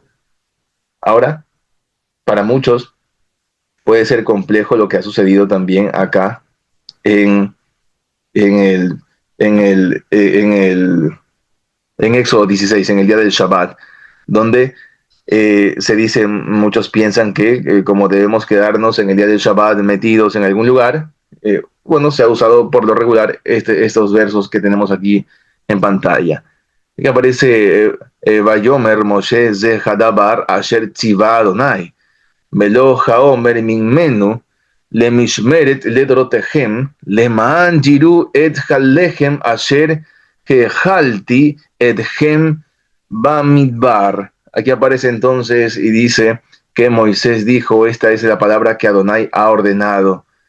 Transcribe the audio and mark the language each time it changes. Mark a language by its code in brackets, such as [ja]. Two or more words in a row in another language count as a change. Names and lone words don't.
[es] Ahora, para muchos puede ser complejo lo que ha sucedido también acá en, en el, en el, en el, en Éxodo 16, en el día del Shabbat, donde Se dice, muchos piensan que como debemos quedarnos en el día del Shabbat metidos en algún lugar, bueno, se ha usado por lo regular estos versos que tenemos aquí en pantalla. [he] Que aparece ויאמר משה זה הדבר אשר צוה אדני ומלא העמר ממנו למשמרת לדרתיכם למען יראו את הלחם אשר האכלתי אתכם במדבר. [es] Aquí aparece entonces y dice que Moisés dijo, esta es la palabra que Adonai ha ordenado.